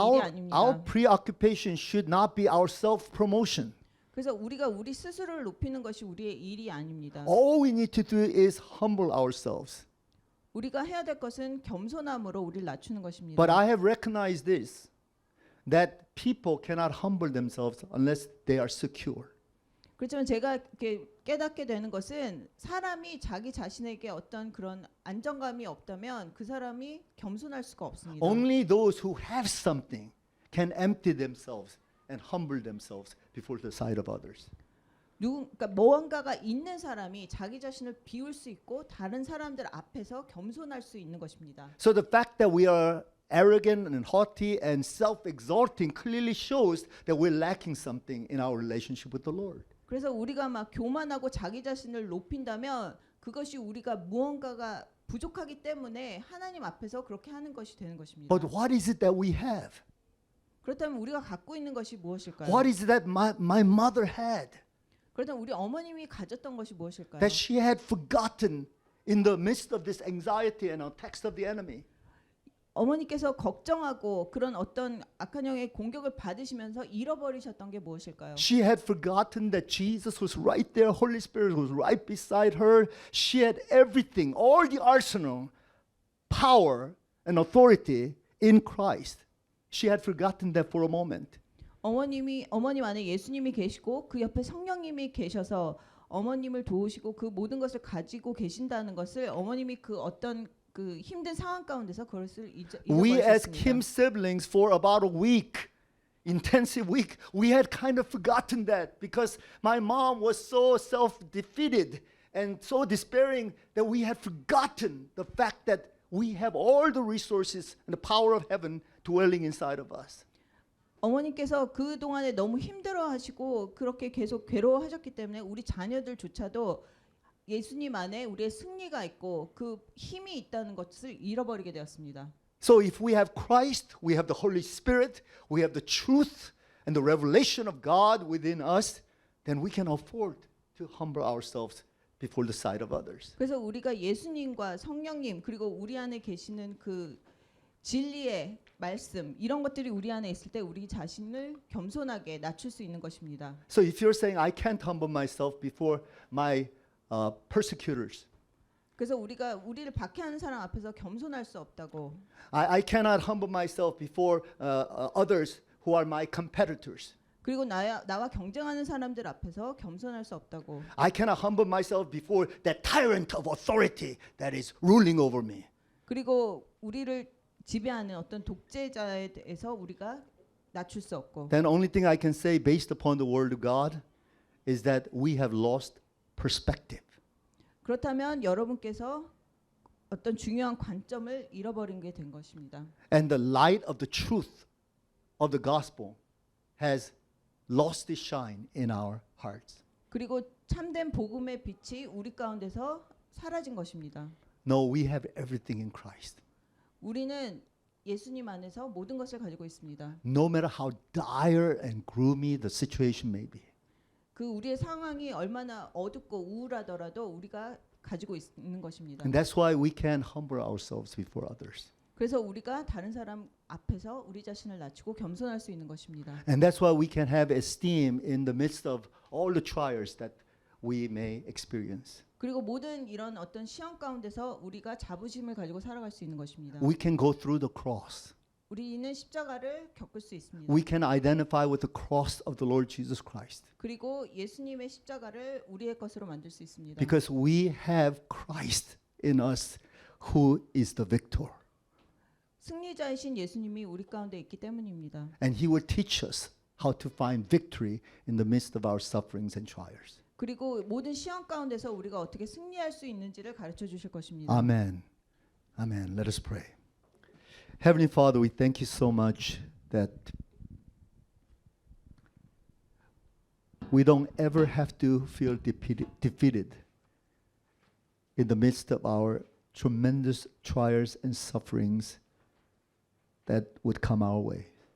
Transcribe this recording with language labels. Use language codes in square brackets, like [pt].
[en] Our [ko] 아닙니다. [en] preoccupation should not be our self-promotion. [ko] 그래서 우리가 우리 스스로를 높이는 것이 우리의 일이 아닙니다. [en] All we need to do is humble ourselves. [ko] 우리가 해야 될 것은 겸손함으로 우리를 낮추는 것입니다. [en] But I have recognized this, that people cannot humble themselves unless they are secure. [ko] 그렇지만 제가 이렇게 깨닫게 되는 것은 사람이 자기 자신에게 어떤 그런 안정감이 없다면 그 사람이 겸손할 수가 없습니다. [en] Only those who have something can empty themselves and humble themselves before the sight of others. [ko] 그러니까 무언가가 있는 사람이 자기 자신을 비울 수 있고 다른 사람들 앞에서 겸손할 수 있는 것입니다. [en] So the fact that we are arrogant and haughty and self-exalting clearly shows that we're lacking something in our relationship with the Lord. [ko] 그래서 우리가 막 교만하고 자기 자신을 높인다면 그것이 우리가 무언가가 부족하기 때문에 하나님 앞에서 그렇게 하는 것이 되는 것입니다. [en] But what is it that we have? [ko] 그렇다면 우리가 갖고 있는 것이 무엇일까요? [en] What is it that my mother had? [ko] 그렇다면 우리 어머님이 가졌던 것이 무엇일까요? [en] That she had forgotten in the midst of this anxiety and attacks of the enemy. [ko] 어머니께서 걱정하고 그런 어떤 악한 영의 공격을 받으시면서 잃어버리셨던 게 무엇일까요? [en] She had forgotten that Jesus was right there, Holy Spirit was right beside her. She had everything, all the arsenal, power and authority in Christ. She had forgotten that for a moment. [ko] 어머님 안에 예수님이 계시고 그 옆에 성령님이 계셔서 어머님을 도우시고 그 모든 것을 가지고 계신다는 것을 어머님이 그 어떤 그 힘든 상황 가운데서 그것을 [en] We as [ko] 잊어버리셨습니다. [en] Kim siblings for about a week, intensive week, we had kind of forgotten that because my mom was so self-defeated and so despairing that we had forgotten the fact that we have all the resources and the power of heaven dwelling inside of us. [ko] 어머니께서 그 동안에 너무 힘들어하시고 그렇게 계속 괴로워하셨기 때문에 우리 자녀들조차도 예수님 안에 우리의 승리가 있고 그 힘이 있다는 것을 잃어버리게 되었습니다. [en] So if we have Christ, we have the Holy Spirit, we have the truth and the revelation of God within us, then we can afford to humble ourselves before the sight of others. [ko] 그래서 우리가 예수님과 성령님 그리고 우리 안에 계시는 그 진리의 말씀 이런 것들이 우리 안에 있을 때 우리 자신을 겸손하게 낮출 수 있는 것입니다. [en] So if you're saying I can't humble myself before my persecutors, [ko] 그래서 우리가 우리를 박해하는 사람 앞에서 겸손할 수 없다고. [en] I cannot humble myself before others who are my competitors. [ko] 그리고 나와 경쟁하는 사람들 앞에서 겸손할 수 없다고. [en] I cannot humble myself before that tyrant of authority that is ruling over me. [ko] 그리고 우리를 지배하는 어떤 독재자에 대해서 우리가 낮출 수 없고. [en] Then only thing I can say based upon the word of God is that we have lost perspective. [ko] 그렇다면 여러분께서 어떤 중요한 관점을 잃어버린 게 된 것입니다. [en] And the light of the truth of the gospel has lost its shine in our hearts. [ko] 그리고 참된 복음의 빛이 우리 가운데서 사라진 것입니다. [en] No, we have everything in Christ. [ko] 우리는 예수님 안에서 모든 것을 가지고 있습니다. [en] No matter how dire and gloomy the situation may be. [ko] 그 우리의 상황이 얼마나 어둡고 우울하더라도 우리가 가지고 있는 것입니다. [en] And that's why we can humble ourselves before others. [ko] 그래서 우리가 다른 사람 앞에서 우리 자신을 낮추고 겸손할 수 있는 것입니다. [en] And that's why we can have esteem in the midst of all the trials that we may experience. [ko] 그리고 모든 이런 어떤 시험 가운데서 우리가 자부심을 가지고 살아갈 수 있는 것입니다. [en] We can go through the cross. [ko] 우리는 십자가를 겪을 수 있습니다. [en] We can identify with the cross of the Lord Jesus Christ. [ko] 그리고 예수님의 십자가를 우리의 것으로 만들 수 있습니다. [en] Because we have Christ in us who is the victor. [ko] 승리자이신 예수님이 우리 가운데 있기 때문입니다. [en] And he will teach us how to find victory in the midst of our sufferings and trials. [ko] 그리고 모든 시험 가운데서 우리가 어떻게 승리할 수 있는지를 가르쳐 주실 것입니다. [en] Amen. Amen. Let us pray. Heavenly Father, we thank you so much that we don't ever have to feel defeated in the midst of our tremendous trials and sufferings that would come our way.